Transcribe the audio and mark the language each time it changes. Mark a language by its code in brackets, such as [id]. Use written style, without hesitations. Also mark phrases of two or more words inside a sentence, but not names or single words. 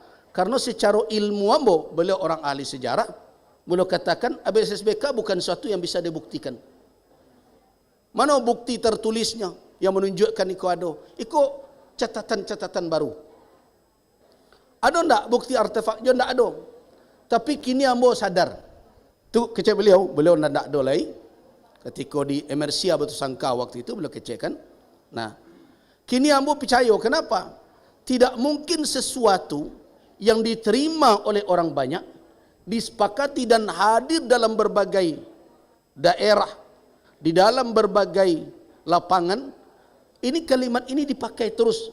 [id] Karena secara ilmu ambo, beliau orang ahli sejarah, beliau katakan ABS-SBK bukan sesuatu yang bisa dibuktikan. Mana bukti tertulisnya yang menunjukkan iko ada? Iko catatan-catatan baru. Ada tak bukti artefak? Dia tak ada. Tapi kini ambo sadar. [min] Tu kecek beliau tak ada lagi. [id] Ketika di Emersia Batu Sangka waktu itu beliau kecekkan. Nah, kini ambo percaya. Kenapa? Tidak mungkin sesuatu yang diterima oleh orang banyak, disepakati dan hadir dalam berbagai daerah, di dalam berbagai lapangan, ini kalimat ini dipakai terus.